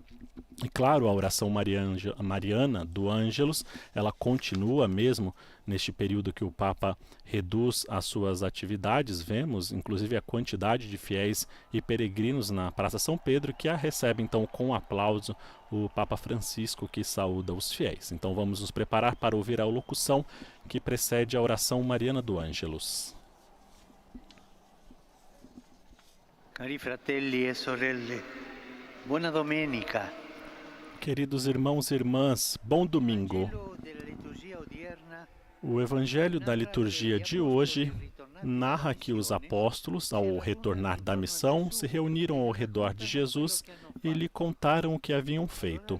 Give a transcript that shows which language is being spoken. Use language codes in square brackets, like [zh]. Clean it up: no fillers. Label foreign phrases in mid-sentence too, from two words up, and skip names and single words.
[pt] E claro, a oração mariana do Ângelus, ela continua mesmo neste período que o Papa reduz as suas atividades. Vemos, inclusive, a quantidade de fiéis e peregrinos na Praça São Pedro, que a recebe, então, com aplauso o Papa Francisco, que saúda os fiéis. Então vamos nos preparar para ouvir a locução que precede a oração mariana do Ângelus. [it] Cari fratelli e sorelle, buona domenica. [pt] Queridos irmãos e irmãs, bom domingo. O Evangelho da liturgia de hoje narra que os apóstolos, ao retornar da missão, se reuniram ao redor de Jesus e lhe contaram o que haviam feito.